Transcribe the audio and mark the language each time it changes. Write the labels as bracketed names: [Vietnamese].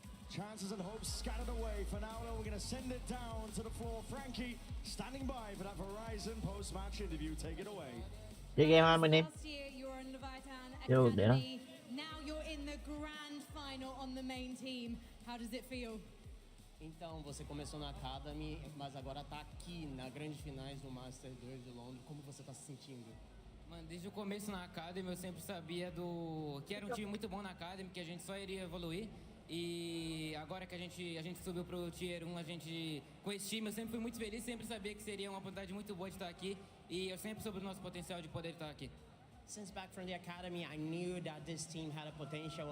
[English] Chances and hopes scattered away. For now, though, we're going to send it down to the floor. Frankie standing by for that Verizon post-match interview. Take it away. Chơi game anh bên em. Last year you were in Leviathan Vô để đó. Academy. Now you're in the grand final on the main team. How does it feel? [Portuguese] Então, você começou na Academy, mas agora tá aqui na grandes finais do Master 2 de Londres. Como você tá se sentindo? Mano, desde o começo na Academy eu sempre sabia que era um time muito bom na Academy, que a gente só iria evoluir. E agora que a gente subiu pro Tier 1, com esse time eu sempre fui muito feliz, sempre sabia que seria uma oportunidade muito boa de estar aqui. E eu sempre soube o nosso potencial de poder estar aqui. [English] Since back from the Academy, I knew that this team had a potential.